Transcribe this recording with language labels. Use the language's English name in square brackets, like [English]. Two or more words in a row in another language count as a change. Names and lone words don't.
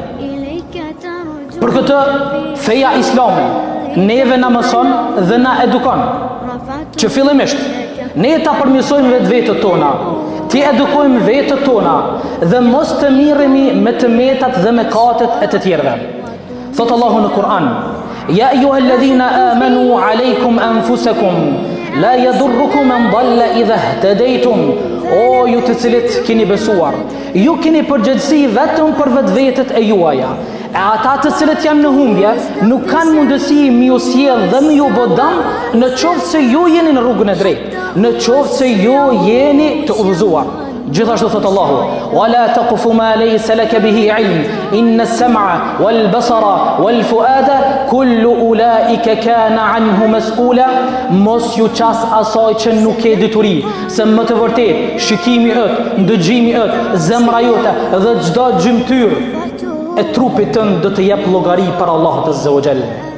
[Albanian] Për këtë, feja islame neve na mëson dhe na edukon që fillimisht ne ta përmirësojmë vetët tona, ti edukojmë vetët tona dhe mos të mirremi me të metat dhe mëkatet e të tjerëve. Thot Allahu në Kur'an: [Arabic] "يا أيها الذين آمنوا عليكم أنفسكم لا يضركم من ضل إذا اهتديتم." [Albanian] O ju të cilët keni besuar, ju keni përgjegjësi vetëm për vetvetet e juaja. E ata të cilët janë në humbje nuk kanë mundësi mi ju sjell dhe mi ju bë dëm në qoftë se ju jeni në rrugën e drejtë, në qoftë se ju jeni të udhëzuar. Gjithashtu thot Allahu: [Arabic] "ولا تقف ما ليس لك به علم إن السمع والبصر والفؤاد كل أولئك كان عنه مسؤولا." [Albanian] Mos ju qas asaj që nuk ke dituri, se më të vërtet shikimi yt, ndëgjimi yt, zemra jote dhe çdo gjymtyr e trupit tënd do të jep llogari për Allahut [Arabic] عز وجل.